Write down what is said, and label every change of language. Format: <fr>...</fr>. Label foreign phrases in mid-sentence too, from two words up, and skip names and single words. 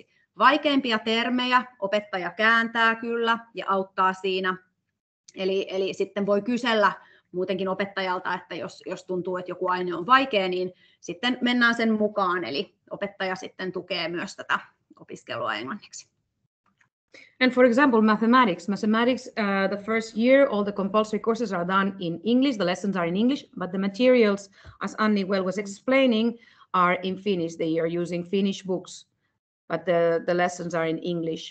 <fi>Vaikeimpia termejä opettaja kääntää kyllä ja auttaa siinä. Eli sitten voi kysellä muutenkin opettajalta, että jos tuntuu, että joku aine on vaikea, niin sitten mennään sen mukaan. Eli opettaja sitten tukee myös tätä opiskelua englanniksi.</fi> <en>And for example, mathematics, the first year, all the compulsory courses are done in English. The lessons are in English, but the materials, as Anni well was explaining, are in Finnish. They are using Finnish books, but the lessons are in English.</en>